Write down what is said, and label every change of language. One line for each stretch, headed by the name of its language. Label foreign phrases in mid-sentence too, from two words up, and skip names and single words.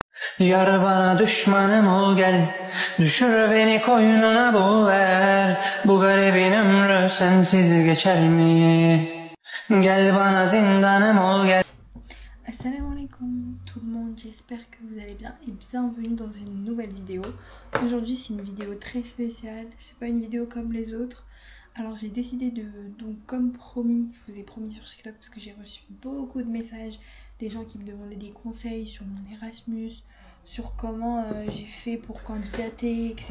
Turkish: Yar bana düşmanım ol gel, düşür beni koynuna boğver. Bu garibin ömrü sensiz geçer mi? Gel bana zindanım ol gel.
Arabic: Assalamu alaikum
French: tout le monde, j'espère que vous allez bien et bienvenue dans une nouvelle vidéo. Aujourd'hui c'est une vidéo très spéciale, c'est pas une vidéo comme les autres. Alors j'ai décidé donc comme promis, je vous ai promis sur TikTok parce que j'ai reçu beaucoup de messages, des gens qui me demandaient des conseils sur mon Erasmus, sur comment j'ai fait pour candidater, etc.